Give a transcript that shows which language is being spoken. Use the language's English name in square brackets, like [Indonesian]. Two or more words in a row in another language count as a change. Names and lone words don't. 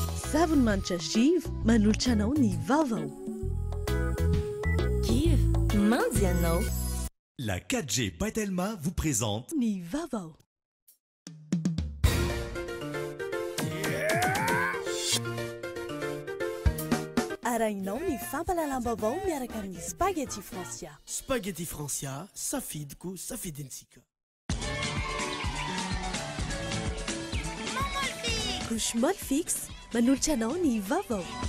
[Malagasy] Zavon-manitra Giv manolotra anao ny vaovao. Giv, mandy anao. [French] La 4G Patelma vous présente [Malagasy] Ny vaovao. Arahinao ny fampalalam-baovao miaraka amin'ny Spaghetti Francia. Spaghetti Francia, safidiko, safidintsika. [French] Couche molle fixe, [Malagasy] manolotra anao ny vaovao.